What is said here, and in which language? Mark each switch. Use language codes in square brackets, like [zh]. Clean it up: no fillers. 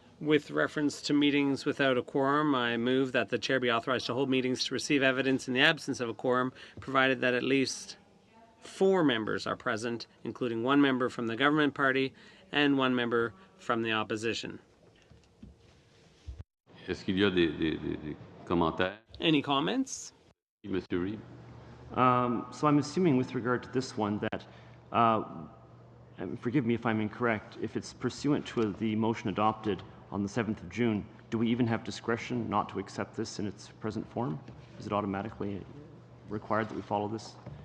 [en] With reference to meetings without a quorum, I move that the chair be authorized to hold meetings to receive evidence in the absence of a quorum, provided that at least 4 members are present, including 1 member from the government party and 1 member from the opposition. [fr] Est-ce qu'il y a des commentaires? [en] Any comments? [fr] Monsieur Reid. [en] So I'm assuming with regard to this one that, and forgive me if I'm incorrect, if it's pursuant to the motion adopted on the 7th of June, do we even have discretion not to accept this in its present form? Is it automatically required that we follow this?